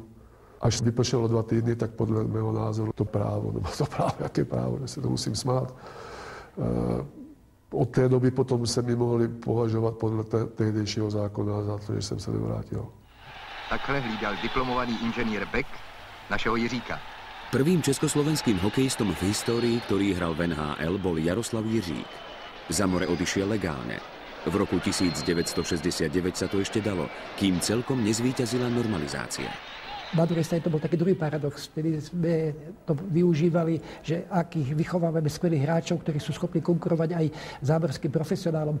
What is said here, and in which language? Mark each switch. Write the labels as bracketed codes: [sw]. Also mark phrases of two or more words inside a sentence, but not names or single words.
[cs] Až vypršelo 2 týdny, tak podle mého názoru to právo, nebo to právo, jaké právo, že se to musím smát, Od té doby potom se mi mohli považovat podle tehdejšího zákona za to, že jsem se nevrátil. Takhle hlídal diplomovaný inženýr Beck našeho Jiříka. [sk] Prvým československým hokejistom v histórii, ktorý hral v NHL, bol Jaroslav Jiřík. Za more odišiel legálne. V roku 1969 sa to ešte dalo, kým celkom nezvíťazila normalizácia. Na druhej strane to bol taký druhý paradox. Vtedy sme to využívali, že akých vychovávame skvelých hráčov, ktorí sú schopní konkurovať aj zámorským profesionálom.